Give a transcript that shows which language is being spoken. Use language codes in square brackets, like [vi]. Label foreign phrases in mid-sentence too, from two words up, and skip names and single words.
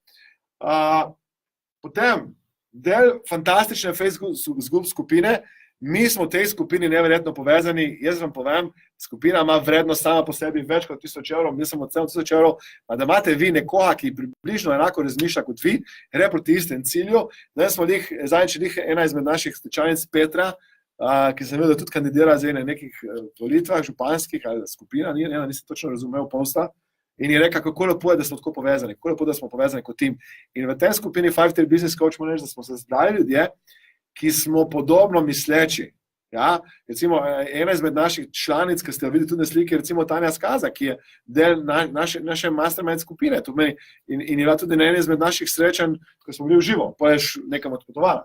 [sl] Potem, del fantastične Facebook skupine, mi smo v tej skupini neverjetno povezani, jaz vam povem, skupina ima vrednost sama po sebi več kot 1000 evrov, mi smo od 7000 evrov, a da imate vi nekoga, ki približno enako razmišlja kot vi, gre proti istem cilju. Zdaj smo zadnjič ena izmed naših stečajnic Petra, ki sem vedel, da tudi kandidira zdaj na nekih volitvah županskih ali skupina, nisem točno razumel posta, in je rekel, kako lepo je, da smo tako povezani, kako lepo, da smo povezani kot tim. In v tej skupini [en] 5-tier business coach [sl] moram reči, da smo se zbrali ljudje, ki smo podobno misleči. Ja? Recimo, ena izmed naših članic, ki ste jo videli tudi na sliki, recimo Tanja Skaza, ki je del naše mastermind skupine in je bila tudi na eni izmed naših srečanj, ko smo bili v živo, pa je nekam odpotovala.